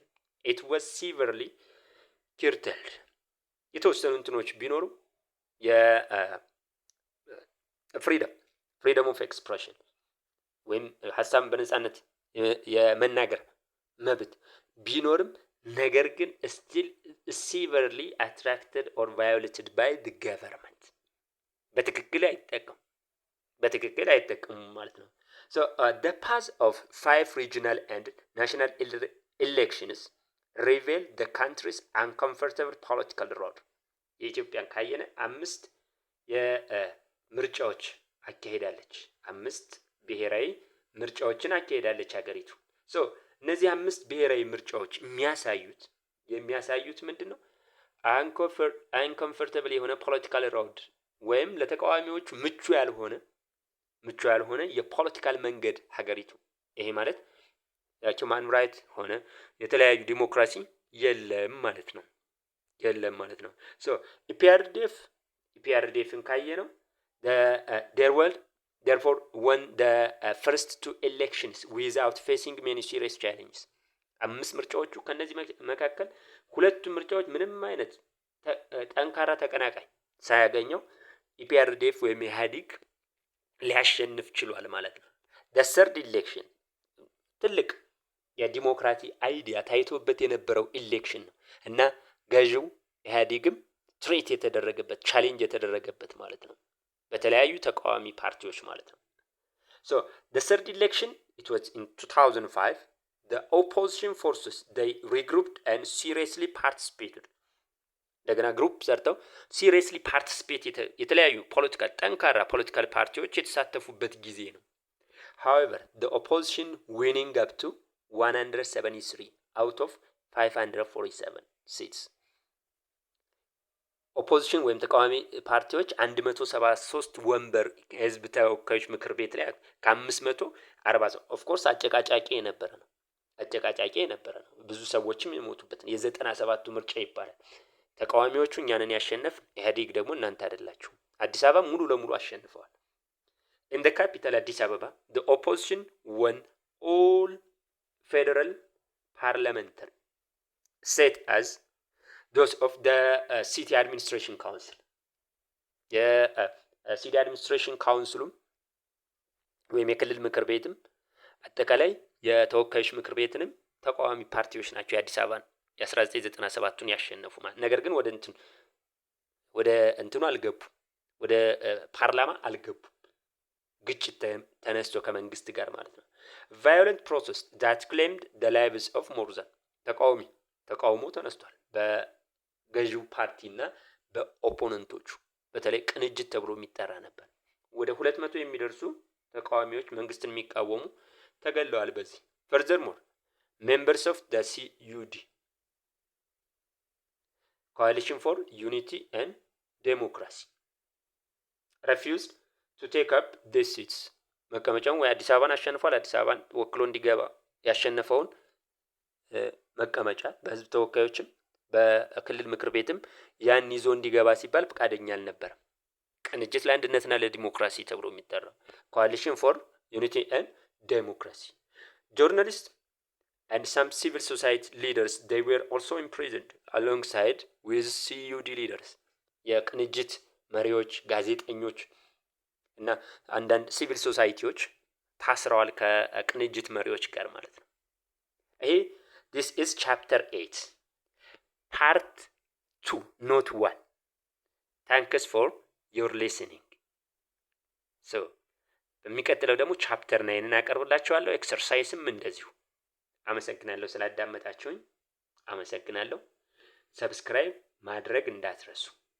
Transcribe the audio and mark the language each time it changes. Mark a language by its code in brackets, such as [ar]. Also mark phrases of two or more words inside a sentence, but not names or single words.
[en] It was severely curtailed. [am] የተወሰኑ እንትኖች ቢኖሩ [en] freedom of expression [am] ወይም ሀሳብን በነጻነት የመናገር መብት ቢኖርም ነገር ግን [en] still severely attracted or violated by the government. [am] በትክክል አይጠቀሙም ማለት ነው። [en] So the path of 5 regional and national elections reveal the country's uncomfortable political road. [am] የኢትዮጵያን ካየነ 5 ምርጫዎች አካሄዳለች። 5 ብሔራዊ ምርጫዎችን አካሄዳለች ሀገሪቱ። ሶ እነዚህ 5 ብሔራዊ ምርጫዎች የሚያሳዩት ምንድነው? አንኮምፎርታብል የሆነ [en] political road [am] ወይም ለተቃዋሚዎች ምቹ ያልሆነ የፖለቲካል መንገድ ሀገሪቱ። ይሄ ማለት [en] human right [am] ሆነ የተለያዩ ዲሞክራሲ የለም ማለት ነው። ሶ ኢፒአርዲኤፍን ካየነው [en] therefore won the first 2 elections without facing many serious challenges. [am] 5 ምርጫዎቹ ከነዚህ መካከል ሁለቱ ምርጫዎች ምንም አይነት ጠንካራ ተቀናቃኝ ሳያገኘው ኢፒአርዲኤፍ ወይም ኢህአዴግ ሊያሸንፍ ችሏል ማለት ነው። [en] the third election [am] ትልቅ የዲሞክራሲ አይዲያ ታይቶበት የነበረው ኢሌክሽን ነው እና ገዢው ኢህአዴግም ትሬት የተደረገበት ቻሌንጅ የተደረገበት ማለት ነው በተለያዩ ተቃዋሚ ፓርቲዎች ማለት ነው። [en] So the third election it was in 2005. The opposition forces they regrouped and seriously participated. [am] እንደገና ግሩፕ ሰርተው [en] seriously participate [am] የተለያዩ ጠንካራ ፖለቲካል ፓርቲዎች የተሳተፉበት ጊዜ ነው። [en] However, the opposition winning up to 173 out of 547 seats. [am] ኦፖዚሽን ወይም ተቃዋሚ ፓርቲዎች 173 ወንበር ህዝብ ተወካዮች ምክር ቤት ላይ ከ540 ኦፍ ኮርስ አጨቃጫቂ የነበረ ነው። ብዙ ሰዎችም የሞቱበት ነው። የ97ቱ ምርጫ ይባላል። ተቃዋሚዎቹ እኛንን ያሸነፍ፣ ኢህአዴግ ደግሞ እናንተ አይደላችሁ። አዲስ አበባ ሙሉ ለሙሉ አሸንፈዋል። [en] in the capital [am] አዲስ አበባ [en] the opposition won all federal parliamentary set as those of the city administration council. [am] የሲቲ አድሚኒስትሬሽን ካውንስሉም ወይም የክልል ምክር ቤትም አጠቃላይ የተወካዮች ምክር ቤትንም ተቃዋሚ ፓርቲዎች ናቸው የአዲስ አበባን የ1997ቱን ያሸነፉ ማለት። ነገር ግን ወደ እንትኑ አልገቡ፣ ወደ ፓርላማ አልገቡ። ግጭት ተነስቶ ከመንግስት ጋር ማለት ነው። [en] violent process that claimed the lives of more than [am] ተቃውሞ ተነስቷል በገዢው ፓርቲና በኦፖነንቶቹ። በተለይ ቅንጅት ተብሎ የሚጠራ ነበር። ወደ 200 የሚደርሱ ተቃዋሚዎች መንግስትን የሚቃወሙ ተገለዋል በዚህ። [en] furthermore members of the CUD coalition for unity and democracy refused to take up these seats. [am] መቀመጫውን ወይ አዲስ አበባን አሸንፏል። አዲስ አበባን ወክሎ እንዲገባ ያሸነፈውን መቀመጫ በህዝብ ተወካዮችም በክልል ምክር ቤትም ያን ይዞ እንዲገባ ሲባል ፈቃደኛ አልነበረም። ቅንጅት ለአንድነትና ለዲሞክራሲ ተብሎ የሚጠራው [en] coalition for unity and democracy. Journalists and some civil society leaders, they were also imprisoned alongside with CUD leaders. [am] የቅንጅት መሪዎች፣ ጋዜጠኞች እና አንዳንድ ሲቪል ሶሳይቲዎች ታስረዋል ከቅንጅት መሪዎች ጋር ማለት ነው። ይሄ [en] this is chapter 8 part 2 not 1. Thanks for your listening. [am] So በሚቀጥለው ደግሞ ቻፕተር 9 እናቀርብላችኋለሁ። ኤክሰርሳይስም እንደዚሁ። አመሰግናለሁ ስላዳመጣችሁኝ። አመሰግናለሁ። ሰብስክራይብ ማድረግ እንዳትረሱ።